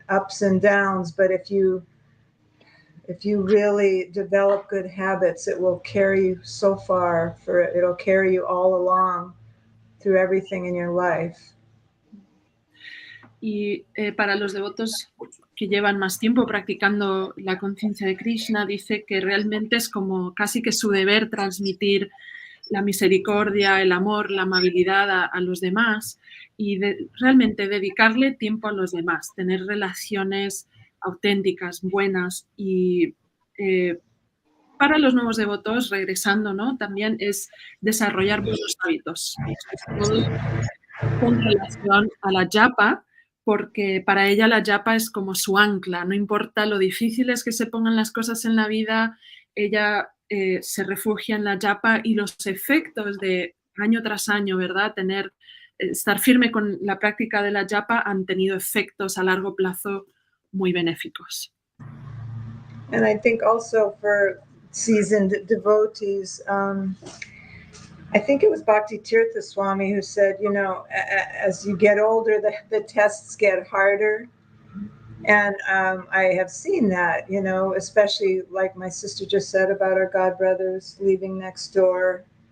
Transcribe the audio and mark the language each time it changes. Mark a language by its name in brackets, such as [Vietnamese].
[English] ups and downs, but if you really develop good habits, it will carry you so far, it'll carry you all along through everything in your life. [Spanish] Y para los devotos que llevan más tiempo practicando la conciencia de Krishna, dice que realmente es como casi que su deber transmitir la misericordia, el amor, la amabilidad a los demás y realmente dedicarle tiempo a los demás, tener relaciones auténticas, buenas y para los nuevos devotos, regresando, ¿no? También es desarrollar buenos hábitos, todo con relación a la japa, porque para ella la japa es como su ancla, no importa lo difíciles que se pongan las cosas en la vida, ella se refugia en la japa y los efectos de año tras año, ¿verdad? Estar firme con la práctica de la japa han tenido efectos a largo plazo muy benéficos. [English] And I think also for seasoned devotees, I think it was Bhakti Tirtha Swami who said, you know, as you get older, the tests get harder. And I have seen that, you know, especially like my sister just said about our godbrothers leaving next door.